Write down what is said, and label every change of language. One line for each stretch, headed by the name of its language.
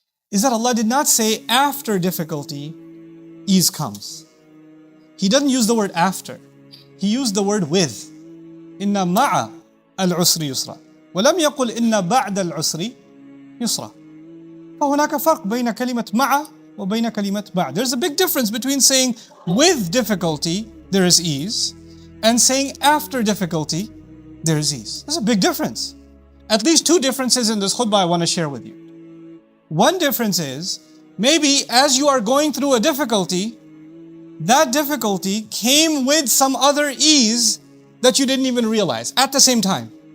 English: is that Allah did not say after difficulty, ease comes. He doesn't use the word after. He used the word with.
Arabic: Inna ma'a al-usri yusra. ولم يقل إن بعد العسر يسرا. فهناك فرق بين كلمة مع وبين كلمة بعد.
English: There's a big difference between saying with difficulty there is ease and saying after difficulty there is ease. There's a big difference. At least two differences in this khutbah I want to share with you. One difference is, maybe as you are going through a difficulty, that difficulty came with some other ease that you didn't even realize at the same time.